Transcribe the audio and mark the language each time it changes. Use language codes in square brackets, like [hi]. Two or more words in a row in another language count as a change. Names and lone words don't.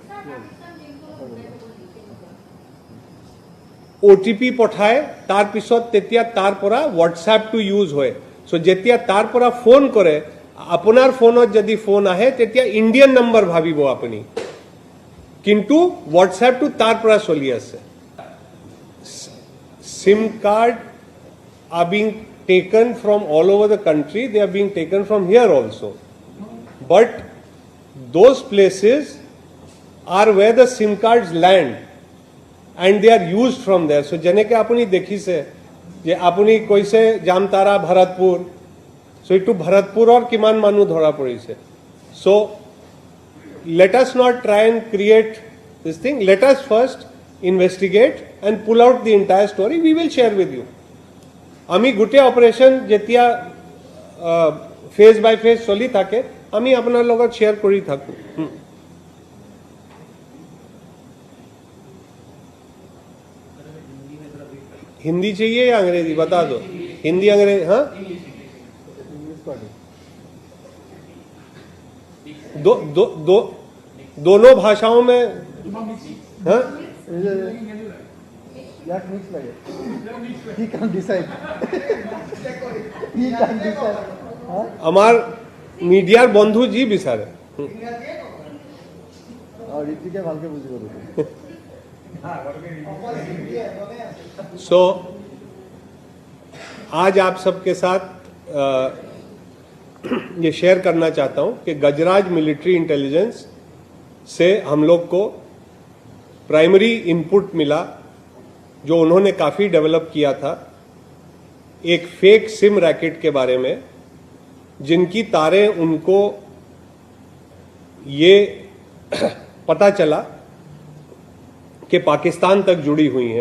[as] OTP পঠায়, তাৰপিছত তেতিয়া তাৰ পৰা হোৱাটছএপটো ইউজ হয়। চ' যেতিয়া তাৰ পৰা ফোন কৰে, আপোনাৰ ফোনত যদি ফোন আহে তেতিয়া [en] Indian number [as] ভাবিব আপুনি, কিন্তু হোৱাটছএপটো তাৰ পৰা চলি আছে। [en] SIM card are being taken from all over the country, they are being taken from here also. But those places are where the SIM cards land and they are used from there. [as] So যেনেকে আপুনি দেখিছে যে আপুনি কৈছে জামতাৰা ভৰতপুৰ, so এইটো ভৰতপুৰৰ কিমান মানুহ ধৰা পৰিছে। [en] So let us not try and create this thing. Let us first investigate and pull out the entire story. We will share with you. [as] আমি গোটেই অপাৰেশ্যন যেতিয়া [en] phase by phase [as] চলি থাকে আমি আপোনাৰ লগত শ্বেয়াৰ কৰি থাকোঁ। [hi] हिंदी चाहिए या अंग्रेजी बता दो। हिंदी अंग्रेजी, हाँ दोनों भाषाओं में, हाँ [as] আমার মিডিয়ার বন্ধু জি বিচারে [hi] सो आज आप सबके साथ ये शेयर करना चाहता हूं कि गजराज मिलिट्री इंटेलिजेंस से हम लोग को [en] primary input [hi] मिला जो उन्होंने काफ़ी डेवलप किया था एक [en] fake SIM racket [hi] के बारे में, जिनकी तारें उनको ये पता चला कि पाकिस्तान तक जुड़ी हुई हैं।